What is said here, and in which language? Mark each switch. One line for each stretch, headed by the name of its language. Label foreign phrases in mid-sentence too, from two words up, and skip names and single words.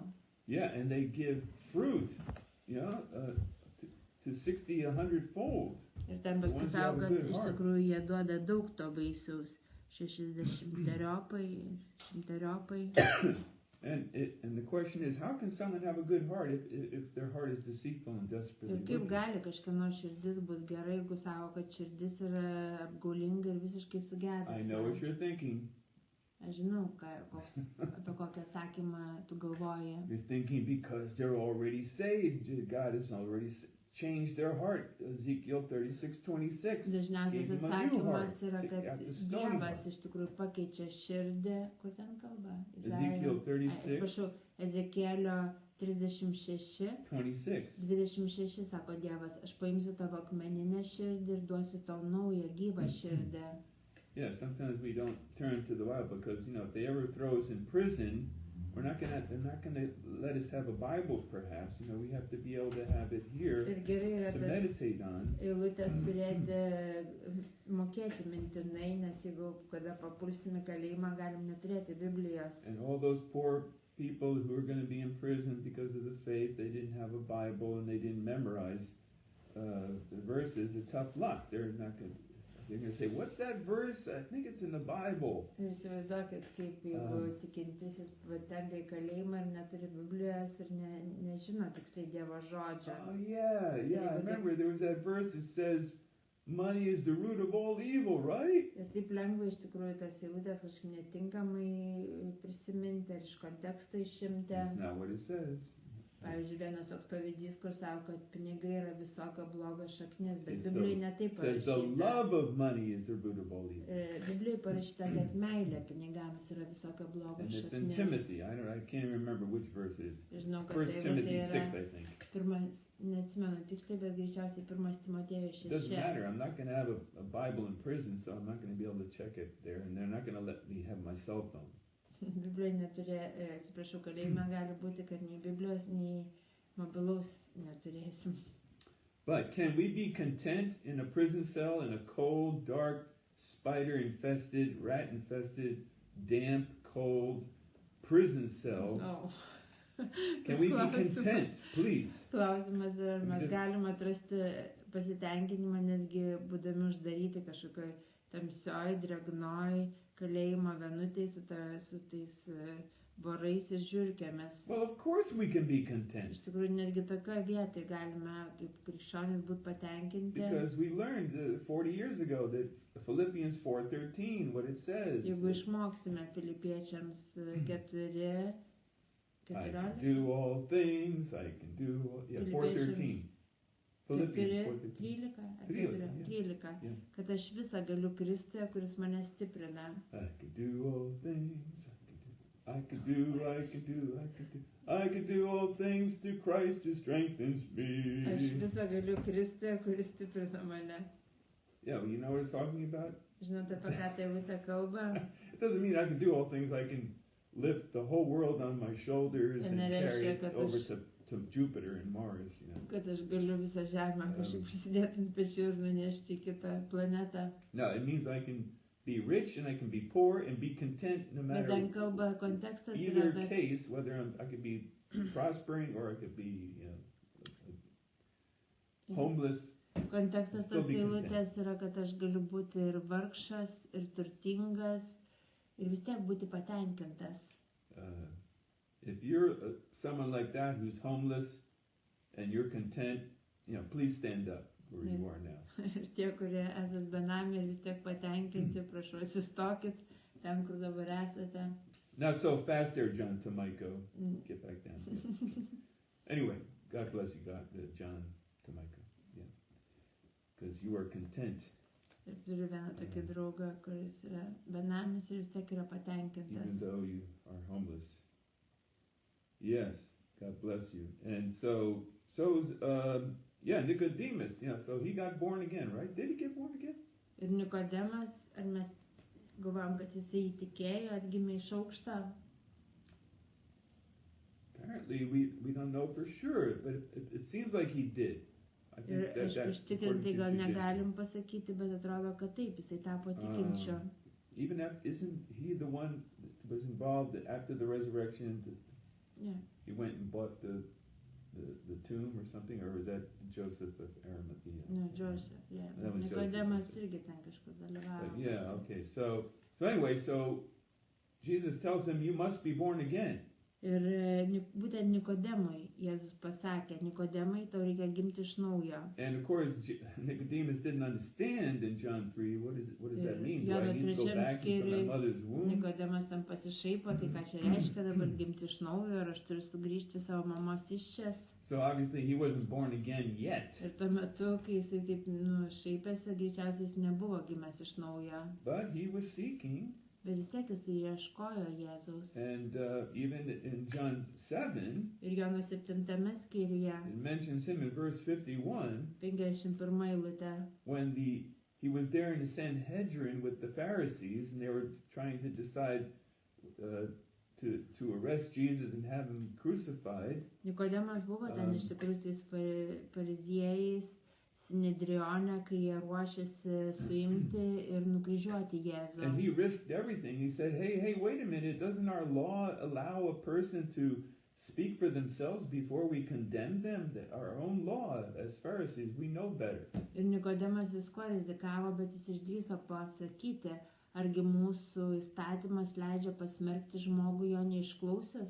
English: Yeah, and they give fruit, to 60, 100-fold.
Lithuanian: Ir ten paskui
English: Once you have
Lithuanian: sako,
English: a
Lithuanian: kad
English: good
Lithuanian: iš
English: heart.
Lithuanian: tikrųjų jie duoda daug to vaisiaus. 60-teriopai, 100-teriopai.
English: And the question is, how can someone have a good heart if their heart is deceitful and desperately
Lithuanian: Ir kaip
English: wicked?
Lithuanian: gali kažkieno širdis bus gerai, jeigu sako, kad širdis yra apgaulinga ir visiškai
English: I know what
Lithuanian: sugedusi.
English: you're thinking.
Lithuanian: Aš žinau, apie kokią sakymą tu galvoji.
English: You're thinking because they're already saved. God has already changed their heart. Ezekiel 36:26.
Lithuanian: Dažniausias
English: gave them a new heart.
Lithuanian: atsakymas yra, kad
English: After stony
Lithuanian: Dievas
English: heart.
Lithuanian: iš tikrųjų pakeičia širdį. Kur ten kalba?
English: Ezekiel 36.
Lithuanian: Atsiprašau, Ezekielio 36, 26. 26 sako Dievas, aš paimsiu tavo akmeninę širdį ir duosiu tau naują gyvą širdį.
English: Yeah, sometimes we don't turn to the Bible because, if they ever throw us in prison, they're not gonna let us have a Bible perhaps. We have to be able to have it here
Lithuanian: Ir gerai yra
English: to
Lithuanian: tas
English: meditate on.
Lithuanian: eilutės turėti, mokėti mintinai, nes jeigu kada papulsime kalėjimą, galim neturėti Biblijos.
English: And all those poor people who are going to be in prison because of the faith, they didn't have a Bible and they didn't memorize the verses, a tough luck. They're going to say, what's that verse? I think it's in the Bible.
Lithuanian: Ir įsivaizduokit, kaip jeigu tikintysis patenka į kalėjimą ir neturi Biblijos ir nežino tiksliai Dievo žodžio.
English: Oh, yeah. I remember there was that verse that says, money is the root of all evil, right?
Lithuanian: Ir taip lengva iš tikrųjų tas eilutės kažkaip netinkamai prisiminti ar iš konteksto išimti.
English: That's not what it says.
Lithuanian: Pavyzdžiui, vienas toks pavyzdys, kur sako, kad pinigai yra visokio blogo šaknis, bet
English: It's
Lithuanian: Biblijoje netaip
English: says the
Lithuanian: parašyta.
English: love of money is the root of all evil.
Lithuanian: Biblijoje parašyta, kad meilė pinigams yra visokio blogo
English: And it's in
Lithuanian: šaknis.
English: Timothy. I can't remember which verse it is.
Lithuanian: Žinau, kad 1 tai
English: Timothy
Lithuanian: yra
English: 6, I think.
Lithuanian: pirmas, neatsimenu tiksliai, bet greičiausiai 1 Timotiejus
English: It doesn't
Lithuanian: 6.
English: matter. I'm not going to have a Bible in prison, so I'm not going to be able to check it there, and they're not going to let me have my cell phone.
Lithuanian: Biblijoje neturi, atsiprašau, kalėjime gali būti, kad nei Biblijos, nei mobilaus neturėsim.
English: But can we be content in a prison cell in a cold, dark, spider-infested, rat-infested, damp, cold prison cell? Oh. Can we be content, please?
Lithuanian: Klausimas yra, ar mes
English: Just-
Lithuanian: galim atrasti pasitenkinimą netgi būdami uždaryti kažkokioj tamsioj, dregnoj kalėjimo vienutėj su tais vorais ir žiurkėmis.
English: Well, of course we can be content.
Lithuanian: Iš tikrųjų, netgi tokioje vietoje galime kaip krikščionis būti patenkinti.
English: Because we learned 40 years ago that Philippians 4:13, what it says.
Lithuanian: Jeigu išmoksime Filipiečiams 4,
English: I
Lithuanian: 14,
English: can do all things, I can do, yeah, 4:13. Philippians 4:13.
Lithuanian: 13, ar 13, 13,
English: yeah.
Lithuanian: kad aš visą galiu Kristuje, kuris mane stiprina.
English: I can do all things, I can do all things through Christ who strengthens
Lithuanian: Aš
English: me.
Lithuanian: visą galiu Kristuje, kuris stiprina mane.
English: Yeah, well, you know what it's talking about?
Lithuanian: Žinote, apie ką tai eilutė kalba?
English: It doesn't mean I can do all things, I can lift the whole world on my shoulders and carry it over to Jupiter and Mars,
Lithuanian: Kad aš galiu visą žemę kažkaip prisidėti ant pečių ir nunešti į kitą planetą.
English: No, it means I can be rich and I can be poor and be content no
Lithuanian: Bet
English: matter
Lithuanian: ten kalba kontekstas yra,
English: either
Lithuanian: kad
English: case, whether I could be prospering or I could be homeless.
Lithuanian: kontekstas
English: Still
Lithuanian: tos
English: be content.
Lithuanian: eilutės yra, kad aš galiu būti ir vargšas, ir turtingas, ir vis tiek būti patenkintas.
English: If you're someone like that who's homeless and you're content, please stand up where you are now.
Lithuanian: Ir tie, kurie esat benami ir vis tiek patenkinti, prašau, atsistokit ten, kur dabar esate.
English: Not so fast there, John Tomiko. Get back down. Anyway, God bless you, John Tomiko. Yeah, because you are content.
Lithuanian: Ir turiu vieną tokį draugą, kuris yra benamis ir vis tiek yra patenkintas.
English: Even though you are homeless. Yes, God bless you. And so Nicodemus, so he got born again, right? Did he get born again?
Lithuanian: Ir Nikodemas, ar mes galvojam, kad jisai įtikėjo, atgimė iš aukšto?
English: Apparently, we don't know for sure, but it seems like he did. I think
Lithuanian: Ir aš
English: that's
Lithuanian: užtikrintai gal
English: according to
Lithuanian: negalim pasakyti, bet atrodo, kad taip, jisai tapo tikinčiu.
English: Even isn't he the one that was involved after the resurrection? Yeah. He went and bought the tomb or something, or was that Joseph of Arimathea? No, Joseph, yeah. That was
Lithuanian: Nikodemas
English: Joseph.
Lithuanian: irgi ten kažkur dalyvavo.
English: But yeah, okay. So anyway, so Jesus tells him, you must be born again.
Lithuanian: Ir būtent Nikodemui Jėzus pasakė, Nikodemai, tau reikia gimti iš naujo.
English: And of course, Nicodemus didn't understand in John 3, what does that mean? Do I
Lithuanian: Jono
English: need to go
Lithuanian: trečiam
English: back into my mother's womb?
Lithuanian: Nikodemas ten pasišaipo, tai ką čia reiškia dabar gimti iš naujo, ar aš turiu sugrįžti savo mamos iščias.
English: So obviously he wasn't born again yet.
Lithuanian: Ir tuo metu, kai jisai taip šaipėsi, greičiausiai jis nebuvo gimęs iš naujo.
English: But he was seeking.
Lithuanian: Bet vis tiek jis ieškojo Jėzaus.
English: And even in John 7,
Lithuanian: Ir Jono 7 skyriuje,
English: it mentions him in verse 51,
Lithuanian: 51 eilutė,
English: when he was there in the Sanhedrin with the Pharisees, and they were trying to decide to arrest Jesus and have him crucified.
Lithuanian: Nikodemas buvo ten iš tikrųjų tais fariziejais, Sinedrione, kai jie ruošėsi suimti ir nukryžiuoti Jėzų.
English: And he risked everything. He said, hey, wait a minute, doesn't our law allow a person to speak for themselves before we condemn them? That our own law, as Pharisees, we know better.
Lithuanian: Ir Nikodemas visko rizikavo, bet jis išdrįso pasakyti, argi mūsų įstatymas leidžia pasmerkti žmogų jo neišklausęs.